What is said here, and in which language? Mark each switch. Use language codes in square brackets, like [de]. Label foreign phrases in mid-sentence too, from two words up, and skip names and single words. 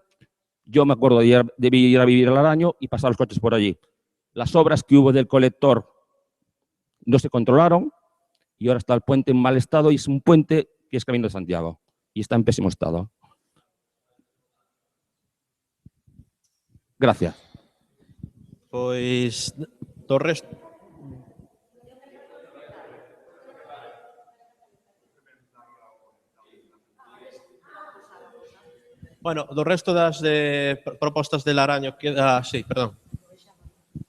[es] Yo me acuerdo de ir a vivir al Laraño y pasar los coches por allí. Las obras que hubo del colector no se controlaron y ahora está el puente en mal estado, y es un puente que es Camino de Santiago y está en pésimo estado. Gracias. [gl] Pois, do resto... Bueno, do resto das propostas de Laraño queda...